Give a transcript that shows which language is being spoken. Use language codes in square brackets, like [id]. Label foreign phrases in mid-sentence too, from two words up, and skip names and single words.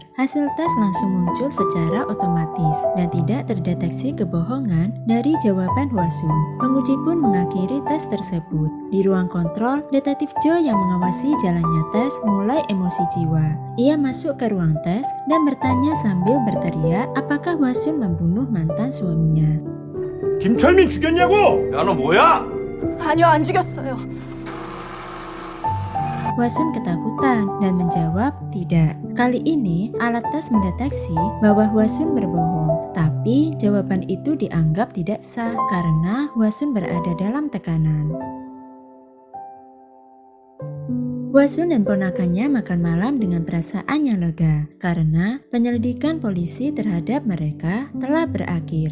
[id] Hasil tes langsung muncul secara otomatis dan tidak terdeteksi kebohongan dari jawaban Hwasun. Penguji pun mengakhiri tes tersebut. Di ruang kontrol, detektif Jo yang mengawasi jalannya tes mulai emosi jiwa. Ia masuk ke ruang tes dan bertanya sambil berteriak apakah Hwasun membunuh mantan suaminya. [ko] 김철민 죽였냐고? 야, 너 뭐야? 아니요, 안 죽였어요. [id] Hwasun ketakutan dan menjawab tidak. Kali ini alat tes mendeteksi bahwa Hwasun berbohong. Tapi jawaban itu dianggap tidak sah karena Hwasun berada dalam tekanan. Hwasun dan ponakannya makan malam dengan perasaan yang lega karena penyelidikan polisi terhadap mereka telah berakhir.